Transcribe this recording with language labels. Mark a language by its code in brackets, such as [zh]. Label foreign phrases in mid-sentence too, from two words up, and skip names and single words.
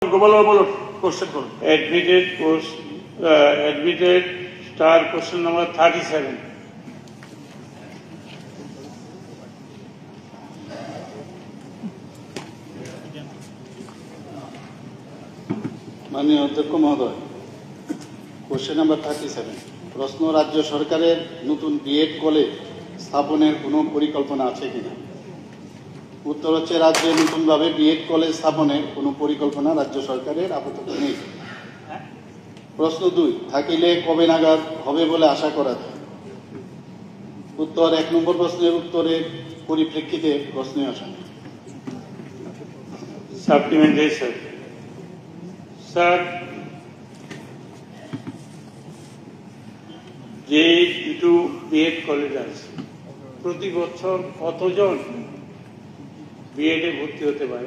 [en] Admitted star question number 37. [bn] মাননীয় অধ্যক্ষ মহোদয়, [en] question number [bn] 37 প্রশ্ন রাজ্য সরকারের নতুন বিএড কলেজ স্থাপনের কোনো পরিকল্পনা আছে কিনা। উত্তর হচ্ছে রাজ্যে নতুন ভাবে বিএড কলেজ স্থাপনের কোনো পরিকল্পনা রাজ্য সরকারের আপাতত নেই। प्रश्न 2 থাকিলে কবে নাগাদ হবে বলে আশা করা যায়। उत्तर 1 নম্বর প্রশ্নের উত্তরের পরিপ্রেক্ষিতে প্রশ্নে আসা। [en] supplementary sir, [bn] যে দুটো বিএড কলেজ আছে প্রতি বছর কতজন বিএডে ভর্তি হতে পারে?